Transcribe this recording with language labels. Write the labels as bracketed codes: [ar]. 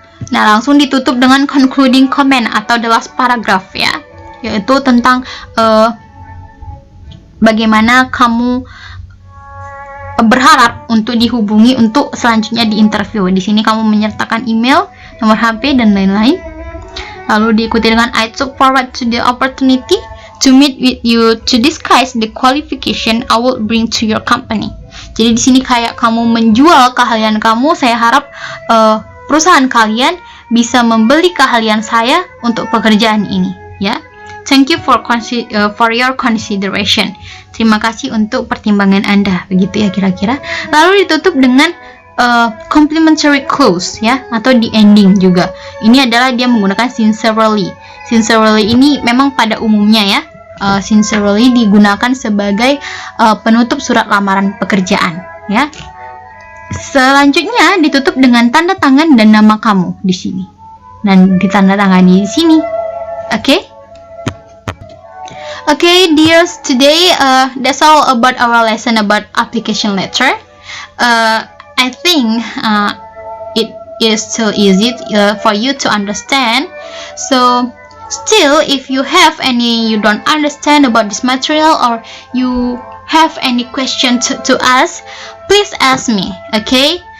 [id] Nah, langsung ditutup dengan concluding comment atau the last paragraph, ya, yaitu tentang bagaimana kamu berharap untuk dihubungi untuk selanjutnya di interview. Di sini kamu menyertakan email, nomor HP, dan lain-lain. Lalu diikuti dengan [en] I look forward to the opportunity to meet with you to discuss the qualification I will bring to your company. [id] Jadi di sini kayak kamu menjual keahlian kamu. Saya harap perusahaan kalian bisa membeli keahlian saya untuk pekerjaan ini, ya. [en] Thank you for your consideration. [id] Terima kasih untuk pertimbangan Anda. Begitu ya kira-kira. Lalu ditutup dengan complimentary close, ya, atau di ending juga. Ini adalah dia menggunakan sincerely. Sincerely ini memang pada umumnya, ya, sincerely digunakan sebagai penutup surat lamaran pekerjaan, ya. Selanjutnya ditutup dengan tanda tangan dan nama kamu di sini. Dan ditandatangani di sini. Oke? [en] Okay, dears, today that's all about our lesson about application letter. I think it is still easy for you to understand. So still, if you have you don't understand about this material, or you have any question to ask, please ask me, okay?